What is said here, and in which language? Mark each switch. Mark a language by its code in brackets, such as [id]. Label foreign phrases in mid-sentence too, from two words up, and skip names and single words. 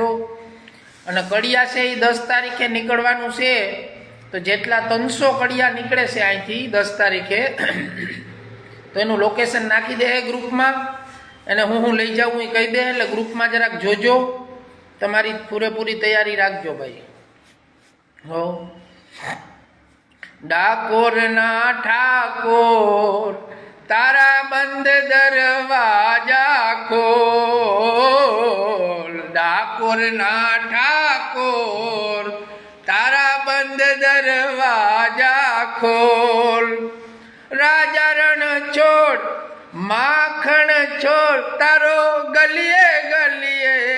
[gu] અને કડિયા છે એ 10 તારીખે નીકળવાનું છે તો જેટલા 300 કડિયા નીકળે છે અહીંથી 10 તારીખે તો એનું લોકેશન નાખી દે ગ્રુપમાં અને હું લઈ જાઉં એ કહી દે એટલે ગ્રુપમાં જરાક જોજો તમારી પૂરેપૂરી તૈયારી રાખજો ભાઈ। હો ડાકોરના ઠાકોર તારા બંદ દરવાજા ખોલ ડાકોર ના ઠાકોર તારા બંદ દરવાજા ખોલ રાજા રણ છોડ માખણ છોડ તારો ગલિએ ગલિએ